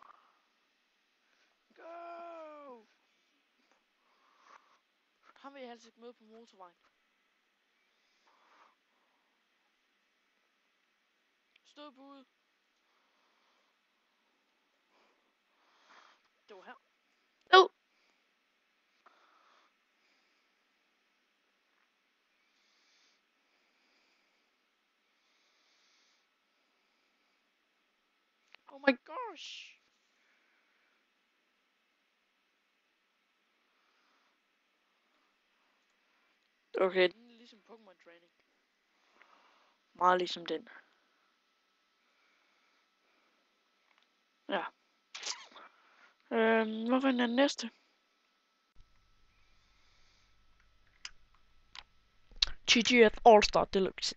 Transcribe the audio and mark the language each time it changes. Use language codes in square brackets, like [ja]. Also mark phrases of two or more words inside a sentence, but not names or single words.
[en] Go! [da] Ham vil jeg helst ikke møde på motorvejen. Stødbud. Det var her. [en] No! Oh my gosh! [da] Okay, den er ligesom Pokémon Training. Meget ligesom den. Ja. Hvorfor er den næste? GGF All-Star Deluxe.